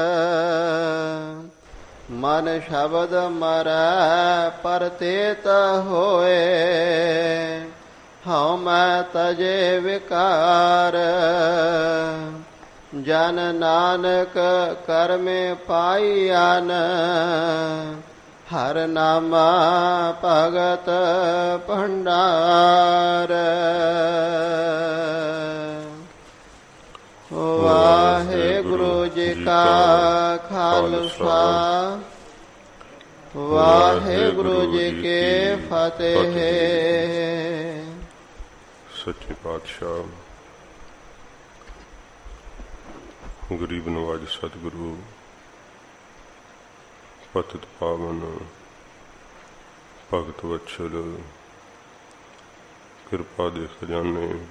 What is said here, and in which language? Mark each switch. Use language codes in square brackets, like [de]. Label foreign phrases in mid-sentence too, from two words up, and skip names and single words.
[pa] ਮਨ ਸ਼ਬਦ ਮਰੈ ਪਰਤੀਤ ਹੋਏ, ਹਾਂ ਮੈਂ ਤਜੇ ਵਿਕਾਰ। ਜਨ ਨਾਨਕ ਕਰਮੇ ਪਾਈਨ, ਹਰ ਨਾਮਾ ਭਗਤ ਭੰਡਾਰ। ਵਾਹਿਗੁਰੂ ਜੀ ਕਾ ਖ਼ਾਲਸਾ, ਵਾਹਿਗੁਰੂ ਜੀ ਕੇ ਫ਼ਤਿਹ। ਸੱਚੇ ਪਾਤਸ਼ਾਹ ਗਰੀਬ ਨਿਵਾਜ਼ ਸਤਿਗੁਰੂ ਪਤਿਤ ਪਾਵਨ ਭਗਤ ਵਛਲ ਕਿਰਪਾ ਦੇ ਖ਼ਜ਼ਾਨੇ